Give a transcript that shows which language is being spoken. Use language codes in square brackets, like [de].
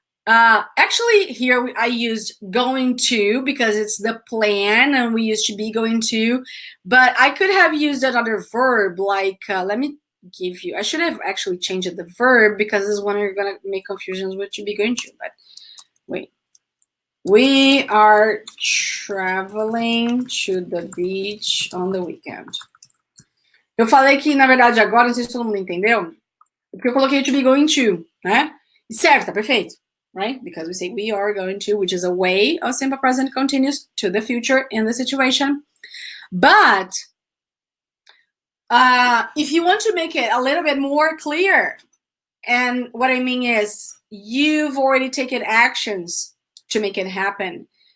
[en] Actually, here I used going to because it's the plan and we used to be going to, but I could have used another verb like, let me give you, I should have actually changed the verb because this is when you're going to make confusions with to be going to, but wait. We are traveling to the beach on the weekend. [pt] Eu falei que, na verdade, agora, não sei se todo mundo entendeu, porque eu coloquei to be going to, né? Certo, tá perfeito, right? [en] Because we say we are going to, which is a way of simple present continuous to the future in the situation. But if you want to make it a little bit more clear, and what I mean is you've already taken actions to make it happen.